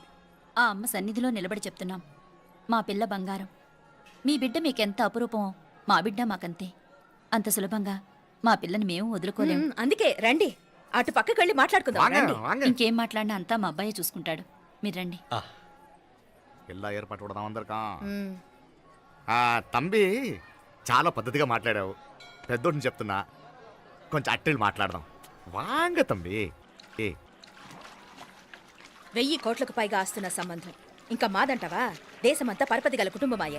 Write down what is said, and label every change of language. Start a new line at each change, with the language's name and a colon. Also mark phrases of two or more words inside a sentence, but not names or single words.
Telugu: ఆ అమ్మ సన్నిధిలో నిలబడి చెప్తున్నాం, మా పిల్ల బంగారం. మీ బిడ్డ మీకెంత అపురూపమో మా బిడ్డ మాకంతే. అంత సులభంగా మా పిల్లని మేము వదులుకోలేము. అందుకే రండి, అటు పక్కకి వెళ్ళి మాట్లాడుకుందాం. ఇంకేం మాట్లాడినా అంతా మా అబ్బాయి చూసుకుంటాడు. మీరు రండి.
Tamil: எல்லா ஏற்பாட்டு விடதான் வந்திருக்கான்.
Telugu: తంబి చాలా పద్ధతిగా మాట్లాడావు. పెద్దోడిని చెప్తున్నా, కొంచెం అట్టెలు మాట్లాడదాం.
Tamil: வாங்க தம்பி.
Telugu: 1000 కోట్లకు పైగా ఆస్తున్న సంబంధం ఇంకా మాదంటావా? దేశమంతా పరపతి గల కుటుంబమాయే.